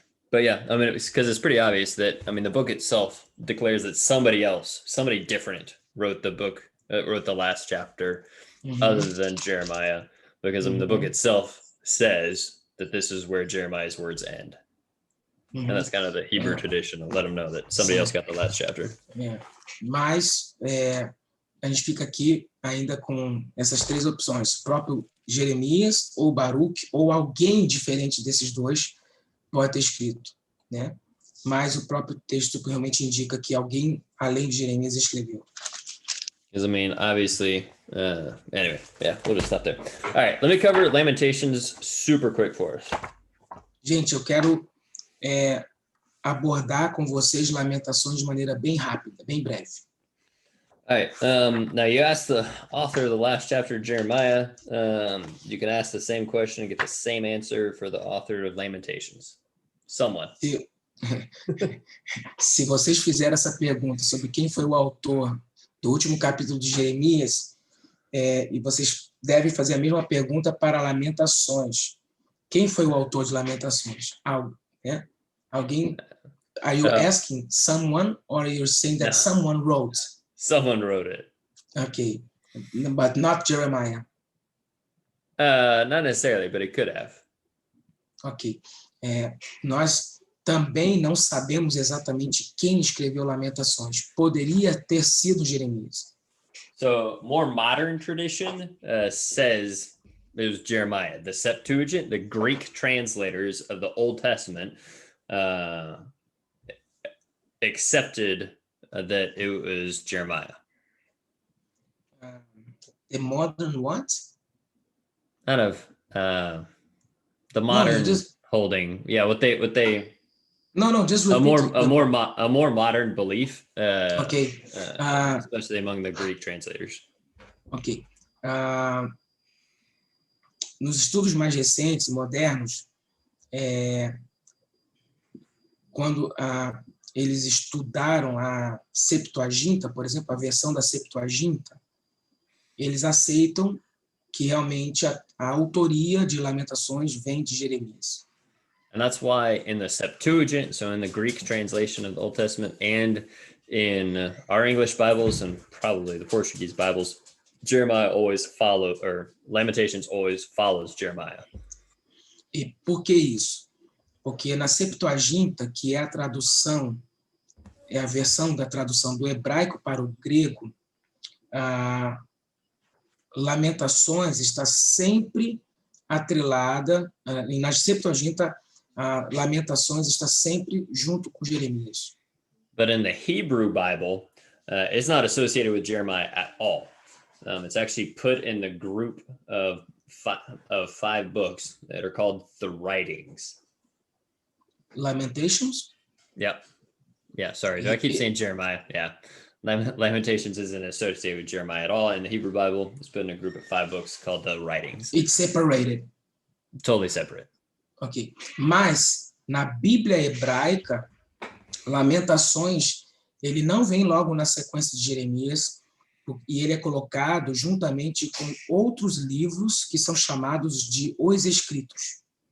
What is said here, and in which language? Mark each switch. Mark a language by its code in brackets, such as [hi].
[en] But yeah, I mean, because it's pretty obvious that, I mean, the book itself declares that somebody different wrote the book, wrote the last chapter, other than Jeremiah, because I mean, the book itself says that this is where Jeremiah's words end. And that's kind of the Hebrew tradition, of let them know that somebody else got the last chapter. [pt] Mas a gente fica aqui ainda com essas três opções: próprio Jeremias, ou Baruque, ou alguém diferente desses dois pode ter escrito, né? Mas o próprio texto realmente indica que alguém além de Jeremias escreveu. [en] Because I mean, obviously, anyway, yeah, we'll just stop there. All right, let me cover Lamentations super quick for us. [pt] Gente, eu quero abordar com vocês Lamentações de maneira bem rápida, bem breve. [en] All right, now you asked the author of the last chapter of Jeremiah. You can ask the same question and get the same answer for the author of Lamentations. Someone. [pt] Se vocês fizerem essa pergunta sobre quem foi o autor do último capítulo de Jeremias, e vocês devem fazer a mesma pergunta para Lamentações. Quem foi o autor de Lamentações? Alguém? [en] Are you asking someone, or you're saying that someone wrote? Someone wrote it. Okay, but not Jeremiah. Not necessarily, but it could have. [pt] Ok. Nós também não sabemos exatamente quem escreveu Lamentações. Poderia ter sido Jeremias. [en] So, more modern tradition says it was Jeremiah. The Septuagint, the Greek translators of the Old Testament, accepted that it was Jeremiah. The modern what? Kind of the modern holding. Yeah, what they. No, just repeat a more modern belief. Okay. Especially among the Greek translators. [pt] Ok. Nos estudos mais recentes, modernos, quando eles estudaram a Septuaginta, por exemplo, a versão da Septuaginta, eles aceitam que realmente a autoria de Lamentações vem de Jeremias. [en] And that's why in the Septuagint, so in the Greek translation of the Old Testament, and in our English Bibles and probably the Portuguese Bibles, Jeremiah always Lamentations always follows Jeremiah. [pt] E por que isso? Porque na Septuaginta, que é a tradução, é a versão da tradução do hebraico para o grego, Lamentações está sempre atrelada, e na Septuaginta, Lamentações está sempre junto com Jeremias. [en] But in the Hebrew Bible, it's not associated with Jeremiah at all. It's actually put in the group of five books that are called the writings. Lamentations? Yep. Yeah, sorry. Do I keep saying Jeremiah? Yeah. Lamentations isn't associated with Jeremiah at all. In the Hebrew Bible, it's put in a group of five books called the writings. It's separated. Totally separate. [pt] Ok. Mas, na Bíblia hebraica, Lamentações, ele não vem logo na sequência de Jeremias, e ele é colocado juntamente com outros livros que são chamados de Os Escritos.